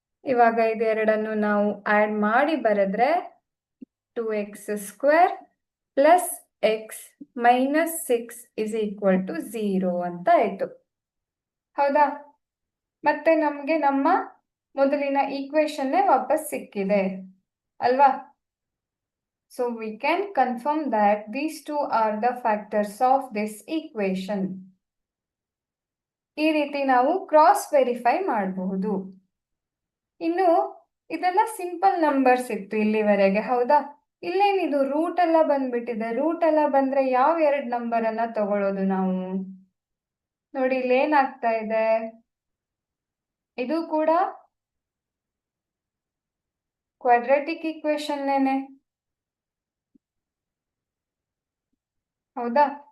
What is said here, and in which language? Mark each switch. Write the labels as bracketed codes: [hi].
[kn] ಇವಾಗ ಇದೆರಡನ್ನು ನಾವು ಆ್ಯಡ್ ಮಾಡಿ ಬರೆದ್ರೆ [en] 2x square plus x minus 6 is equal to 0 [kn] ಅಂತ ಆಯಿತು. ಹೌದಾ? ಮತ್ತೆ ನಮಗೆ ನಮ್ಮ ಮೊದಲಿನ ಈಕ್ವೇಶನ್ನೇ ವಾಪಸ್ ಸಿಕ್ಕಿದೆ ಅಲ್ವಾ? [en] So we can confirm that these two are the factors of this equation. [kn] ಈ ರೀತಿ ನಾವು ಕ್ರಾಸ್ ವೆರಿಫೈ ಮಾಡಬಹುದು. ಇನ್ನು ಇದೆಲ್ಲ ಸಿಂಪಲ್ ನಂಬರ್ಸ್ ಇತ್ತು ಇಲ್ಲಿವರೆಗೆ, ಹೌದಾ? ಇಲ್ಲೇನಿದು ರೂಟ್ ಎಲ್ಲ ಬಂದ್ಬಿಟ್ಟಿದೆ. ರೂಟ್ ಎಲ್ಲ ಬಂದ್ರೆ ಯಾವ ಎರಡು ನಂಬರ್ ಅನ್ನ ತಗೊಳ್ಳೋದು ನಾವು? ನೋಡಿ ಇಲ್ಲಿ ಏನಾಗ್ತಾ ಇದೆ, ಇದು ಕೂಡ ಕ್ವಾಡ್ರಾಟಿಕ್ ಈಕ್ವೇಶನ್ನೇನೆ, ಹೌದಾ?